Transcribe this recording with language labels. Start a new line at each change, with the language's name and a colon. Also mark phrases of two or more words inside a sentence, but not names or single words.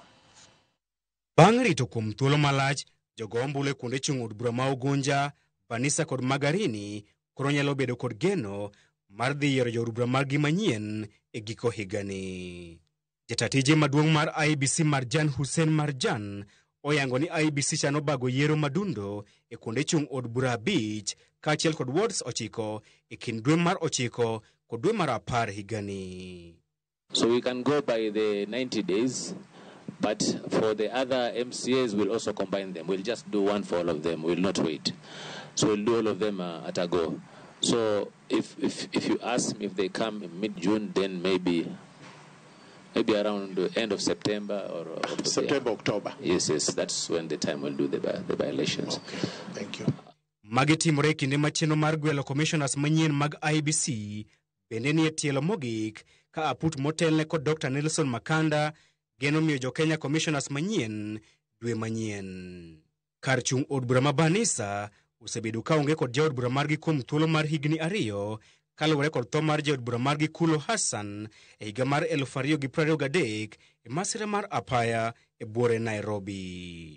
Luo (Kenya and Tanzania): Bang' rito kuom thuolo malach, jogo ombulu e kuonde chung' od bura ma Ugunja, Banisa kod Magarini koro nyalo bedo kod geno mar dhi yiero jood bura margi manyien e giko higani. Jatatije maduong' mar IEBC Marjan Hussein Marjan oyango ni IEBC chano bago yiero madundo e kuonde chung' od bura 5 kaachiel kod wards 9 e kind dwe mar 9 kod dwe mar 10 higani.
English: So we can go by the 90 days, but for the other MCAs we'll also combine them. We'll just do one for all of them. We'll not wait. So we'll do all of them at a go. So if you ask me if they come in mid-June, then maybe around the end of September or September, October. Yes, that's when the time we'll do the by-elections. Okay, thank you.
Luo (Kenya and Tanzania): Magi timore kinde machieno mar gwelo commissioners manyien mag IEBC bende nie tielo mogik ka aput motelne kod Dr. Nelson Makanda geno miyo jo Kenya commissioners manyien dwe manyien. Kar chung' od bura ma Banisa osebedo ka onge kod jaod bura margi kuom thuolo mar higni 2 kaluwore kod tho mar jaod bura margi Kulo Hassan e higa mar 2023 e masira mar apaya e buore Nairobi.